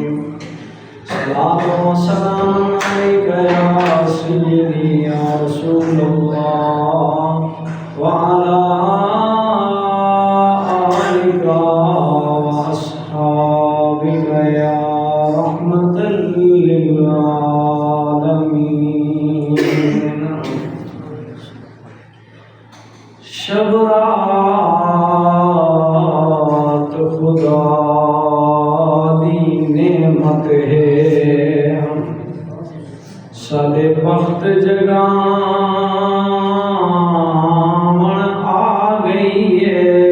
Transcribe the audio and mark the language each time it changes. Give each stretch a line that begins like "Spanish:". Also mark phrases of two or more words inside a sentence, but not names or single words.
Arabic: صلاة وسلام عليك يا سيدي يا رسول الله وعلى وأصحابك يا رحمة للعالمين.
Punjabi: شب رات خدا دی نعمت ہے، سارے وقت جگاون آ گئی ہے.